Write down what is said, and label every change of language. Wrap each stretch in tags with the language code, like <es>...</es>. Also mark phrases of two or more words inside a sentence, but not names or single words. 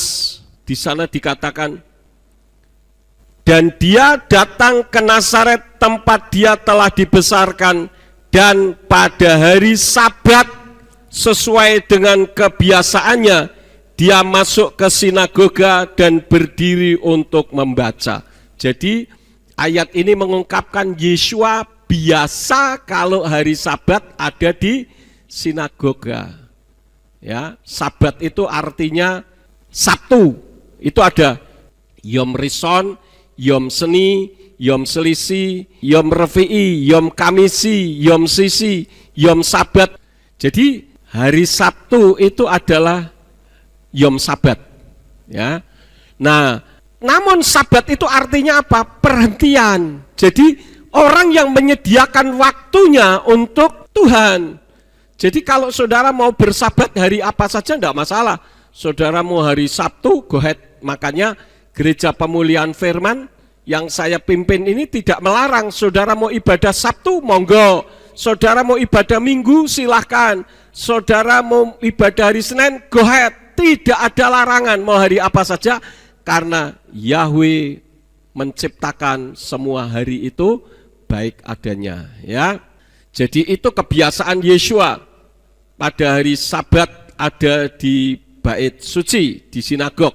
<id>Di sana dikatakan, dan dia datang ke Nazaret tempat dia telah dibesarkan, dan pada hari Sabat sesuai dengan kebiasaannya dia masuk ke sinagoga dan berdiri untuk membaca. Jadi ayat ini mengungkapkan Yeshua biasa kalau hari Sabat ada di sinagoga. Ya, Sabat itu artinya Sabtu. Itu ada</id> <he>יום ראשון, יום שני, יום שלישי, יום רביעי, יום חמישי, יום שישי, יום שבת.</he> <id>Jadi hari Sabtu itu adalah</id> <he>יום שבת.</he> <id>Ya. Nah, namun Sabat itu artinya apa? Perhentian. Jadi orang yang menyediakan waktunya untuk Tuhan. Jadi kalau saudara mau bersabat hari apa saja tidak masalah. Saudara mau hari Sabtu,</id> <en>go ahead.</en> <id>Makanya Gereja Pemulihan Firman yang saya pimpin ini tidak melarang. Saudara mau ibadah Sabtu, monggo. Saudara mau ibadah Minggu, silahkan. Saudara mau ibadah hari Senin,</id> <en>go ahead.</en> <id>Tidak ada larangan, mau hari apa saja. Karena Yahweh menciptakan semua hari itu baik adanya, ya. Jadi itu kebiasaan Yeshua pada hari Sabat ada di bait suci, di sinagog.</id>